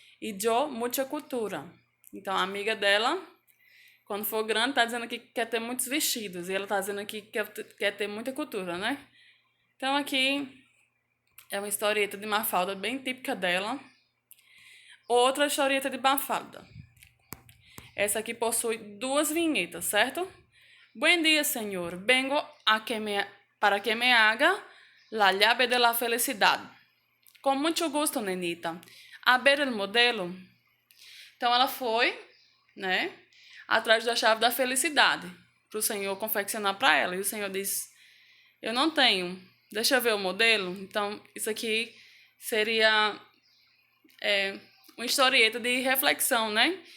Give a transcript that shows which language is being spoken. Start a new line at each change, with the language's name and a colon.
Portuguese: E eu, muita cultura. Então, a amiga dela, quando for grande, tá dizendo que quer ter muitos vestidos. E ela tá dizendo que quer ter muita cultura, né? Então, aqui é uma historieta de Mafalda bem típica dela. Outra historieta de Mafalda. Essa aqui possui 2 vinhetas, certo?
Spanish: Buen dia, senhor. Vengo para que me haga la llave de la felicidad.
Portuguese: Com muito gosto, nenita.
Spanish: A ver el modelo.
Portuguese: Então, ela foi, né, atrás da chave da felicidade, para o senhor confeccionar para ela. E o senhor disse, eu não tenho, deixa eu ver o modelo. Então, isso aqui seria uma historieta de reflexão, né?